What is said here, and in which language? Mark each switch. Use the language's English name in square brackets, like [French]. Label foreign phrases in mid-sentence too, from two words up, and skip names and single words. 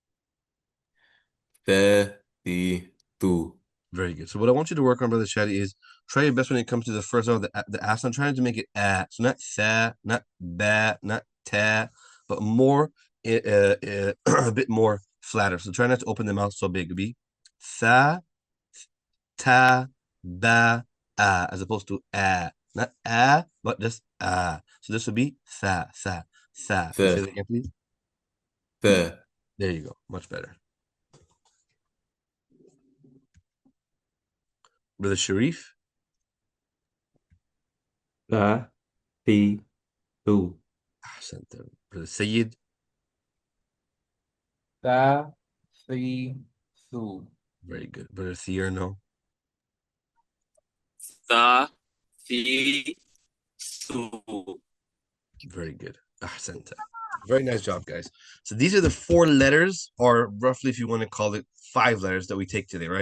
[Arabic] Tha, Ti, Tu. [English] Very good. So what I want you to work on, Brother Shadi, is try your best when it comes to the first of the as. I'm trying to make it a. So not tha, not ba, not ta, but more a bit more flatter. So try not to open the mouth so big. It'd be tha, ta, ba, a, as opposed to a. Not a, but just a. So this would be tha. Can you say that again, please? [Arabic] Tha. [English] There you go. Much better. Brother Sharif. [Arabic] Ta, Ti, Tu. [English] Ahsanta. Brother Sayyid. [Arabic] Ta, Thi, Thu. [English] Very good. Brother Thierno. [Arabic] Ta Ti Tu. [English] Very good. Ahsanta. Very nice job, guys. So these are the 4 letters, or roughly, if you want to call it, 5 letters that we take today, right?